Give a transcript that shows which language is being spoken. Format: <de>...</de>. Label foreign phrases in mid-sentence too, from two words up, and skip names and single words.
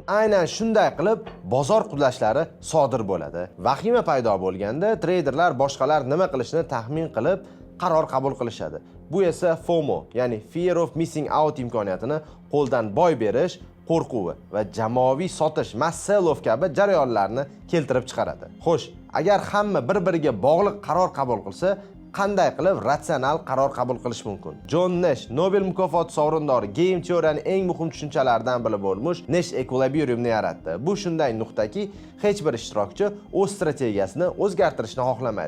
<uz>Aynan shunday qilib bozor qudlashlari sodir bo'ladi. Vahima paydo bo'lganda treyderlar boshqalar nima qilishini taxmin qilib qaror qabul qilishadi. Bu esa FOMO, ya'ni</uz> <en>Fear of Missing Out</en> <uz>imkoniyatini qo'ldan boy berish, qo'rquvi va jamoaviy sotish,</uz> <en>mass sell-off</en> <uz>kabi jarayonlarni keltirib chiqaradi. Xo'sh, agar hamma bir-biriga bog'liq qaror qabul qilsa, qanday qilib ratsional qaror qabul qilish mumkin? John Nash, Nobel mukofoti sovrindori, game teoriyaning eng muhim tushunchalaridan biri bo'lmuş Nash ekvilibriumni yaratdi. Bu shunday nuqtaki, hech bir ishtirokchi o'z strategiyasini o'zgartirishni xohlamaydi.</uz>